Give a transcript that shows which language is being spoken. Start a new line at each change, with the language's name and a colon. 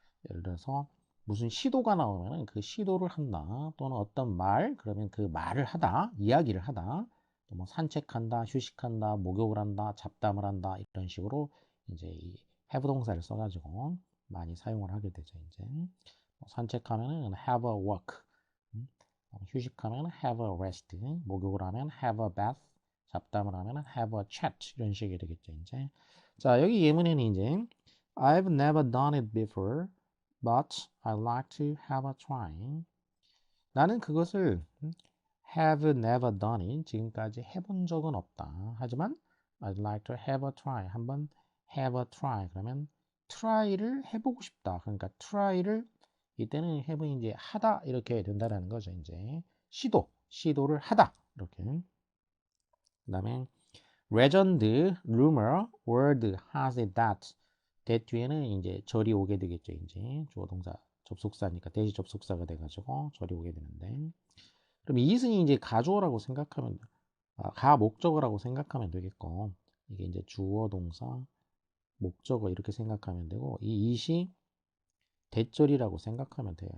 Korean: 예를 들어서 무슨 시도가 나오면은 그 시도를 한다 또는 어떤 말 그러면 그 말을 하다 이야기를 하다 또 뭐 산책한다 휴식한다 목욕을 한다 잡담을 한다 이런 식으로 이제 이 have 동사를 써가지고 많이 사용을 하게 되죠. 이제 뭐 산책하면은
English: have a walk,
Korean: 음, 휴식하면
English: have a rest,
Korean: 목욕을 하면
English: have a bath,
Korean: 잡담을 하면
English: have a chat
Korean: 이런 식이 되겠죠. 이제 자 여기 예문에는 이제
English: I've never done it before, but I like to have a try.
Korean: 나는 그것을
English: have never done it
Korean: 지금까지 해본 적은 없다. 하지만
English: I'd like to have a try.
Korean: 한번
English: have a try.
Korean: 그러면 try를 해보고 싶다. 그러니까 try를 이때는 have는 이제 하다 이렇게 된다라는 거죠. 이제 시도를 하다 이렇게. 그다음에
English: legend, rumor, word has it that.
Korean: that 뒤에는 이제 절이 오게 되겠죠. 이제 주어 동사 접속사니까 대시 접속사가 돼가지고 절이 오게 되는데 그럼 이것은 이제 가주어라고 생각하면 가 목적어라고 생각하면 되겠고 이게 이제 주어 동사 목적어 이렇게 생각하면 되고 이 it이 대절이라고 생각하면 돼요.